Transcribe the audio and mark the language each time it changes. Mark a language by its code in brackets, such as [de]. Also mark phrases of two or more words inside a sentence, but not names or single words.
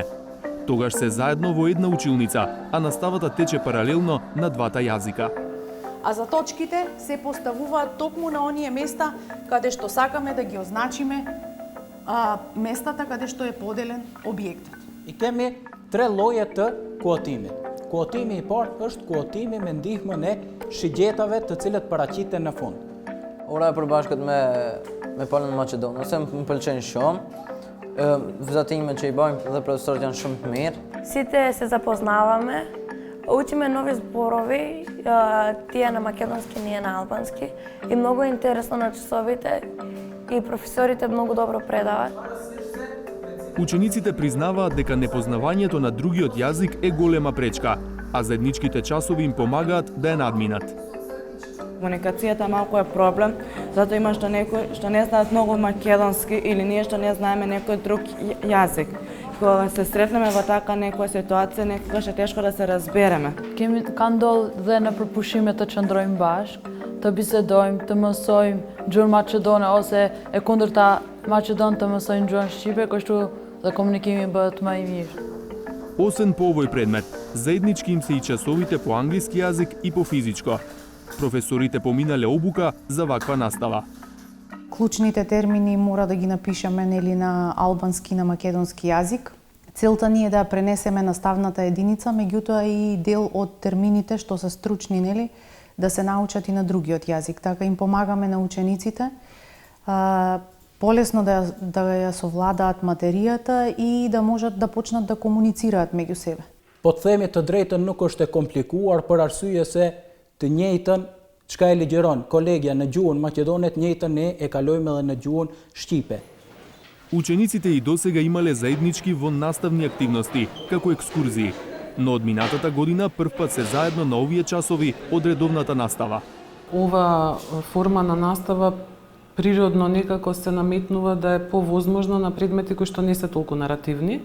[mk] Тогаш се заедно во една училница, а наставата тече паралелно на двата јазика. А за точките се поставуваат токму на оние места каде што сакаме да ги означиме местата каде што е поделен објектот. [sq] И кеми tre lloje të kuotimit. Kuotimi i parë është kuotimi me ndihmën e shigjetave të cilët paraqiten në fund. Ora e përbashkët me palën Maqedonë, ose më pëlqen shumë. Vëzatimet që i bëjmë dhe profesorët janë shumë të mirë. [mk] Сите се запознаваме, учиме нови зборови, тие на македонски, ние на албански. И многу е интересно на часовите и професорите многу добро предават. Учениците признаваат дека непознавањето на другиот јазик е голема пречка, а заедничките часови им помагаат да ја надминат. Комуникацијата малку е проблем, затоа има што некои што не знаат многу македонски или ние што не знаеме некој друг јазик. Кога се сретнеме во така некоја ситуација, некогаш е тешко да се разбереме. [sq] Kemi kanë ndodhur dhe në përpushime të qëndrojmë bashkë, të bisedojmë, të mësojmë gjuhën maqedone ose e kundërta maqedon të mësojnë gjuhën shqipe, kështu dhe komunikimi bëhet më i mirë. [mk] Освен по овој предмет, заеднички им се и часовите по англиски јазик и по физичко. Професорите поминале обука за ваква настава. Клучните термини мора да ги напишеме нели на албански и на македонски јазик. Целта ни е да пренесеме наставната единица, меѓутоа и дел од термините што се стручни нели да се научат и на другиот јазик. Така им помагаме на учениците полесно да ја совладаат материјата и да можат да почнат да комуницираат меѓу себе. [sq] Po të themi të drejtën nuk është e komplikuar për arsye se të njëjtën çka e ligjeron kolegja në gjuhën maqedone, të njëjtën ne e kalojmë edhe në gjuhën shqipe. [mk] Учениците и досега имале заеднички во наставни активности, како екскурзии, но од минатата година првпат се заедно на овие часови од редовната настава. Ова форма на настава природно некако се наметнува да е повозможна на предмети кои што не се толку наративни.